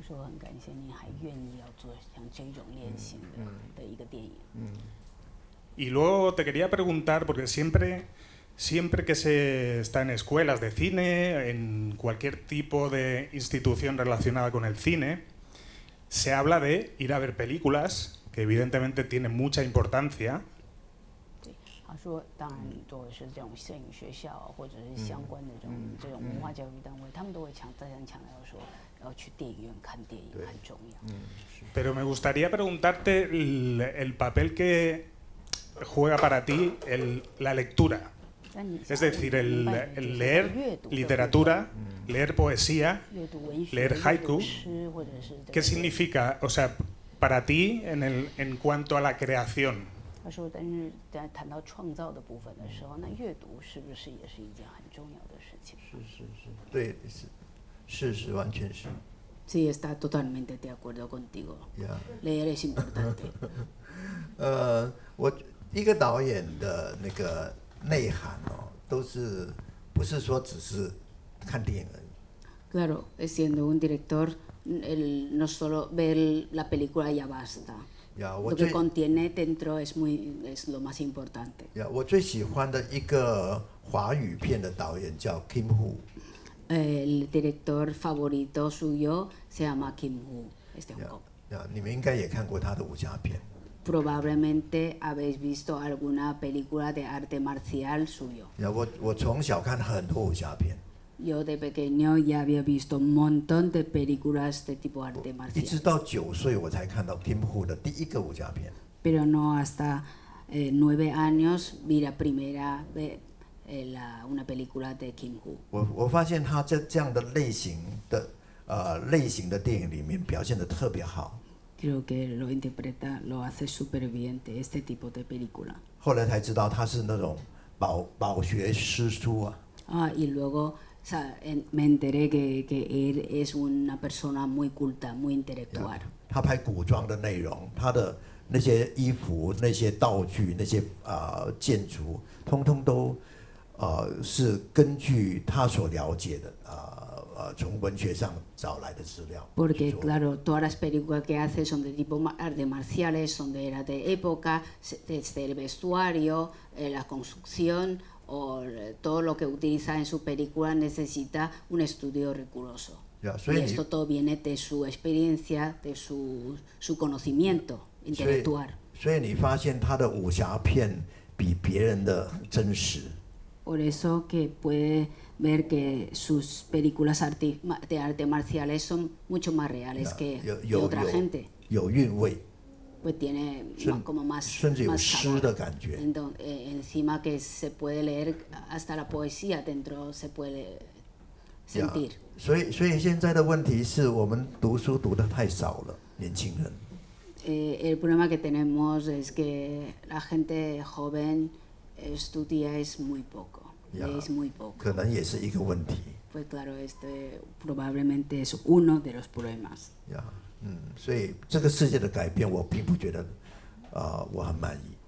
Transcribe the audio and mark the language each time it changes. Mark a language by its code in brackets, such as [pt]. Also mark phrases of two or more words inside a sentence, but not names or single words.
[es] Y luego te quería preguntar, porque siempre que se está en escuelas de cine, en cualquier tipo de institución relacionada con el cine, se habla de ir a ver películas, que evidentemente tienen mucha importancia. [zh] 他说，当然，如果是这种摄影学校或者是相关的这种文化教育单位，他们都会强调说，要去电影院看电影很重要。 [es] Pero me gustaría preguntarte el papel que juega para ti la lectura. Es decir, el leer literatura, leer poesía, leer haiku. ¿Qué significa, o sea, para ti en cuanto a la creación? [zh] 他说，但是在谈到创造的部分的时候，那阅读是不是也是一件很重要的事情？对，是完全是。 [es] Sí, está totalmente de acuerdo contigo. Leer es importante. [zh] 我一个导演的那个内涵哦，不是说只是看电影而已。 [es] Claro, siendo un director, no solo ver la película ya basta. Lo que contiene dentro es lo más importante. [zh] 我最喜欢的一个华语片的导演叫 Kim Hu。El [es] director favorito suyo se llama Kim Hu, es de Hong Kong. [zh] 你们应该也看过他的武侠片。 [es] Probablemente habéis visto alguna película de arte marcial suyo. [zh] 我从小看很多武侠片。 [es] Yo de pequeño ya había visto un montón de películas de tipo arte marcial. [zh] 一直到9岁我才看到 Kim Hu 的第一个武侠片。 [es] Pero no hasta 9 años vi la primera una película de Kim Hu. [zh] 我发现他在这样的类型的电影里面表现得特别好。 [es] Creo que lo hace súper bien de este tipo de película. [zh] 后来才知道他是那种饱学诗书啊。 [es] Y luego me enteré que él es una persona muy culta, muy intelectual. [zh] 他拍古装的内容，他的那些衣服、那些道具、那些建筑，通通都是根据他所了解的从文学上找来的资料。 [es] Porque claro, todas las películas que hace son de tipo arte marciales, son de era de época, desde el vestuario, la construcción o todo lo que utiliza en su película necesita un estudio riguroso. Y esto todo viene de su experiencia, de su conocimiento intelectual. [zh] 所以你发现他的武侠片比别人的真实。 [es] Por eso que puede ver que sus películas de arte marciales son mucho más reales que de otra gente. [zh] 有韵味。 [es] Pues tiene como más [zh] 甚至有诗的感觉。 [es] Encima que se puede leer hasta la poesía dentro se puede sentir. [zh] 所以现在的问题是我们读书读得太少了，年轻人。 [es] El problema que tenemos es que la gente joven estudia es muy poco, es muy poco. [zh] 可能也是一个问题。 [es] Pues claro, este probablemente es uno de los problemas. [zh] 所以这个世界的改变，我并不觉得我很满意。